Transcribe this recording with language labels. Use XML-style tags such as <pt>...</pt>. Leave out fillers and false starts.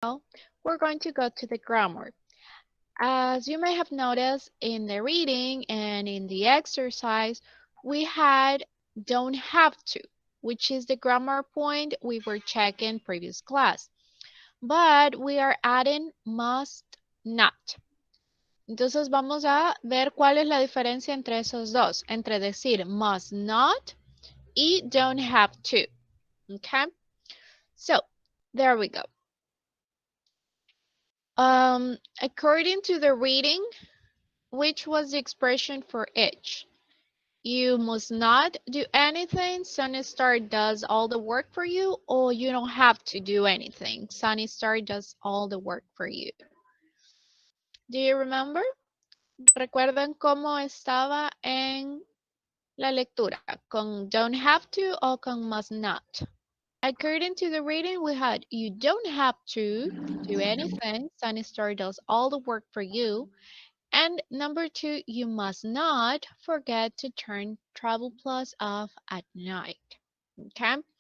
<en>Now, we're going to go to the grammar. As you may have noticed in the reading and in the exercise, we had don't have to, which is the grammar point we were checking previous class. But we are adding must not.</en> <es>Entonces vamos a ver cuál es la diferencia entre esos dos, entre decir must not y don't have to.</es> <en>Okay? So, there we go. According to the reading, which was the expression for each? You must not do anything. Sunny Star does all the work for you, or you don't have to do anything. Sunny Star does all the work for you. Do you remember?</en> <es>¿Recuerdan cómo estaba en la lectura?</es> <en>¿Con don't have to o con must not? According to the reading, we had you don't have to do anything. Sunny Star does all the work for you. And number 2, you must not forget to turn Travel Plus off at night. Okay?</en>